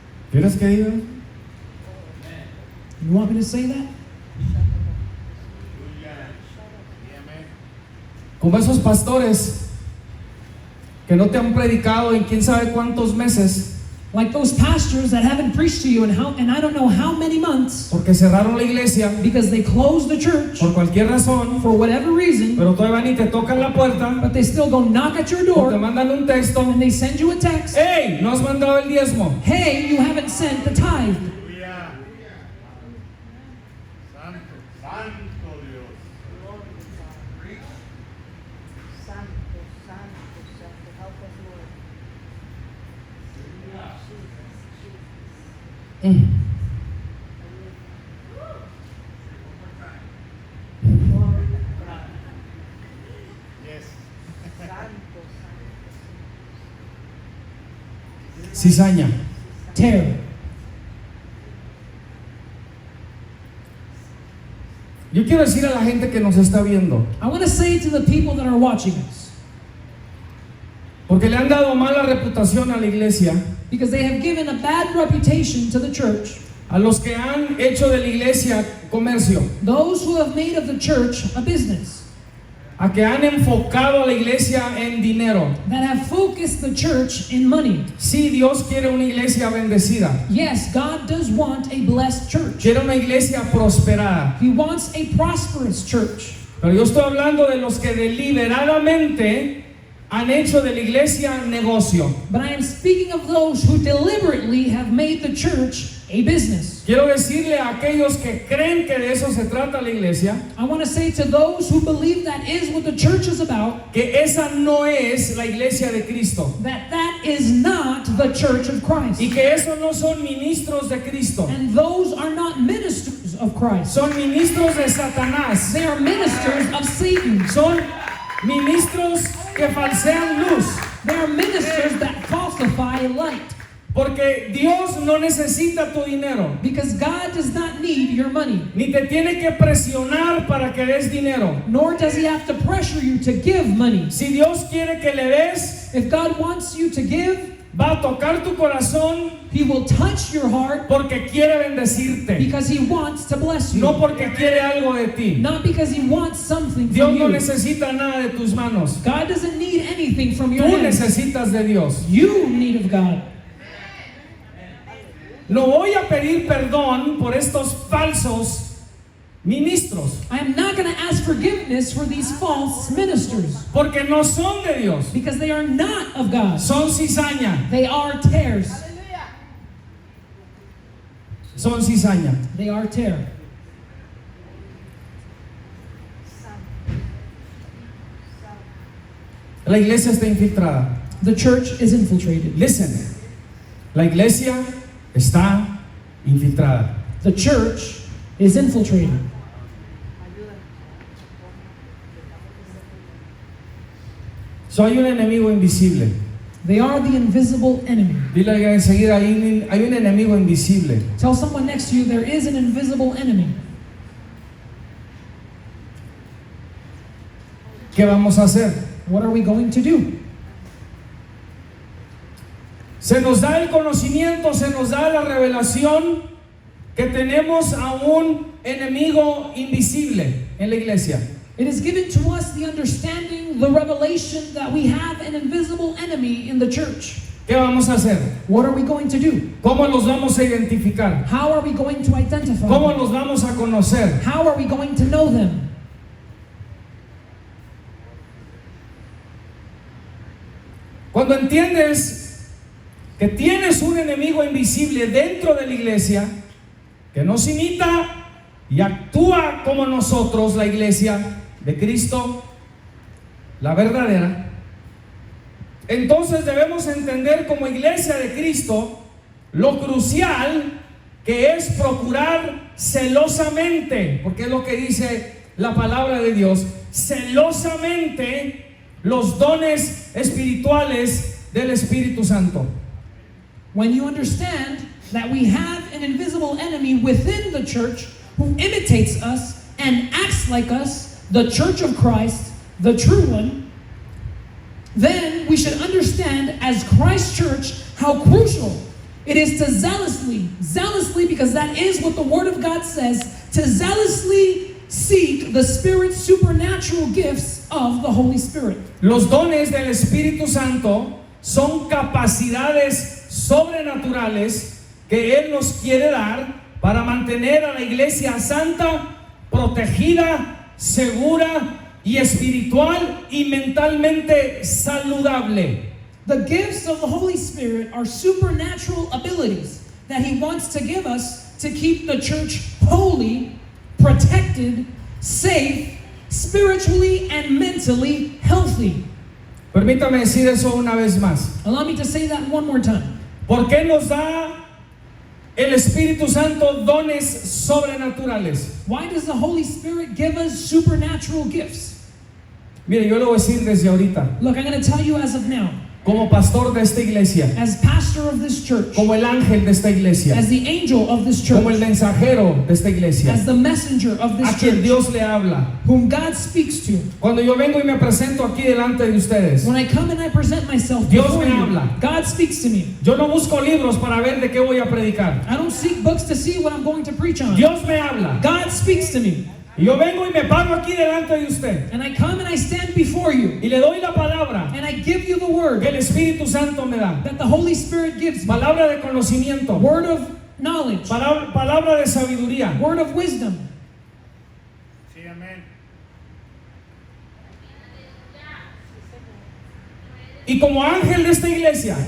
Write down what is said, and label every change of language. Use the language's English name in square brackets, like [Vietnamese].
[Spanish] ¿Quieres que diga? [English] You want me to say that? [Spanish] Aleluya. Sí, amén. Como esos pastores que no te han predicado en quién sabe cuántos meses [English] Like those pastors that haven't preached to you in I don't know how many months [Spanish] porque cerraron la iglesia [English] because they closed the church [Spanish] por cualquier razón, [English] for whatever reason, [Spanish] pero todavía van y te tocan la puerta [English] but they still go knock at your [Spanish] o te [English] door [Spanish] mandan un texto. [English] and they send you a text. [Spanish] ¡Hey! No has mandado el diezmo. [English] Hey, you haven't sent the tithe. [Spanish] Aleluya. Santo, santo Dios. Santo, santo, santo. [English] Help us, Lord. Mm. Glory to God. Yes. [Spanish] Santo, santo. Cizaña. [English] Tear. [Spanish] Yo quiero decir a la gente que nos está viendo, [English] I want to say to the people that are watching us, [Spanish] porque le han dado mala reputación a la iglesia, [English] because they have given a bad reputation to the church, [Spanish] a los que han hecho de la iglesia comercio, [English] those who have made of the church a business, [Spanish] a que han enfocado a la iglesia en dinero. [English] that have focused the church in money. [Spanish] Sí, Dios quiere una iglesia bendecida, [English] Yes, God does want a blessed church. [Spanish] quiere una iglesia prosperada, [English] He wants a prosperous church. [Spanish] pero yo estoy hablando de los que deliberadamente han hecho de la iglesia negocio. [English] But I am speaking of those who deliberately have made the church a business. [Spanish] Quiero decirle a aquellos que creen que de eso se trata la iglesia, [English] I want to say to those who believe that is what the church is about, [Spanish] que esa no es la iglesia de Cristo, [English] that that is not the church of Christ. [Spanish] y que esos no son ministros de Cristo, [English] And those are not ministers of Christ. [Spanish] son ministros de Satanás, [English] They are ministers of Satan. [Spanish] son ministros que falsean luz, [English] They are ministers that falsify light. [Spanish] porque Dios no necesita tu dinero, [English] Because God does not need your money. [Spanish] ni te tiene que presionar para que des dinero. [English] Nor does He have to pressure you to give money. [Spanish] Si Dios quiere que le des, [English] If God wants you to give, [Spanish] va a tocar tu corazón [English] He will touch your heart [Spanish] porque quiere bendecirte, [English] because He wants to bless you. [Spanish] no porque quiere algo de ti. [English] Not because He wants something [Spanish] Dios [English] from [Spanish] no [English] you. [Spanish] necesita nada de tus manos, [English] God doesn't need anything from your [Spanish] tú [English] hands. [Spanish] necesitas de Dios. [English] You need of God. [Spanish] No voy a pedir perdón por estos falsos ministros, [English] I am not going to ask forgiveness for these false ministers [Spanish] porque no son de Dios, [English] because they are not of God. [Spanish] son cizaña, [English] They are tares. Hallelujah. [Spanish] son cizaña. [English] They are tear. [Spanish] Santo. La iglesia está infiltrada. [English] The church is infiltrated. Listen, [Spanish] la iglesia está infiltrada. [English] The church is infiltrated. [Spanish] Ayúdanos. So, hay un enemigo invisible. [English] They are the invisible enemy. [Spanish] Dile enseguida, hay un enemigo invisible. [English] Tell someone next to you there is an invisible enemy. [Spanish] ¿Qué vamos a hacer? [English] What are we going to do? [Spanish] Se nos da el conocimiento, se nos da la revelación que tenemos a un enemigo invisible en la iglesia. [English] It is given to us the understanding, the revelation that we have an invisible enemy in the church. [Spanish] ¿Qué vamos a hacer? [English] What are we going to do? [Spanish] ¿Cómo los vamos a identificar? [English] How are we going to identify [Spanish] ¿Cómo [English] them? [Spanish] los vamos a conocer? [English] How are we going to know them? [Spanish] Cuando entiendes que tienes un enemigo invisible dentro de la iglesia, que nos imita y actúa como nosotros, la iglesia de Cristo, la verdadera, entonces debemos entender como iglesia de Cristo lo crucial que es procurar celosamente, porque es lo que dice la palabra de Dios, celosamente los dones espirituales del Espíritu Santo. [English] When you understand that we have an invisible enemy within the church who imitates us and acts like us, the church of Christ, the true one, then we should understand as Christ's church how crucial It is to zealously, because that is what the Word of God says, to zealously seek the Spirit's supernatural gifts of the Holy Spirit. [Spanish] Los dones del Espíritu Santo son capacidades sobrenaturales que Él nos quiere dar para mantener a la iglesia santa, protegida, segura y espiritual y mentalmente saludable. [English] The gifts of the Holy Spirit are supernatural abilities that He wants to give us to keep the church holy, protected, safe, spiritually and mentally healthy. [Spanish] Permítame decir eso una vez más. [English] Allow me to say that one more time. [Spanish] ¿Por qué nos da el Espíritu Santo dones sobrenaturales? [English] Why does the Holy Spirit give us supernatural gifts? [Spanish] Mire, yo le voy a decir desde ahorita, [English] Look, I'm going to tell you as of now, [Spanish] como pastor de esta iglesia, [English] as pastor of this church, [Spanish] como el ángel de esta iglesia, [English] as the angel of this [Spanish] como el [English] church, [Spanish] mensajero de esta iglesia, [English] as the messenger of [Spanish] a [English] this [Spanish] quien [English] church, [Spanish] Dios le habla. [English] whom God speaks to. [Spanish] Cuando yo vengo y me presento aquí delante de ustedes, [English] When I come and I present myself [Spanish] Dios [English] before [Spanish] me [English] you, [Spanish] habla. [English] God speaks to me. [Spanish] yo no busco libros para ver de qué voy a predicar. [English] I don't seek books to see what I'm going to preach on. [Spanish] Dios me habla. [English] God speaks to me. [Spanish] Y yo vengo y me paro aquí delante de usted [English] And I come and I stand before you. [Spanish] y le doy la palabra [English] And I give you the [Spanish] que [English] word [Spanish] el Espíritu Santo me da. [English] that the Holy Spirit gives me. [Spanish] Palabra de conocimiento, [English] Word of knowledge. [Spanish] palabra de sabiduría. [English] Word of wisdom. [Spanish] Sí, amén. Y como ángel de esta iglesia,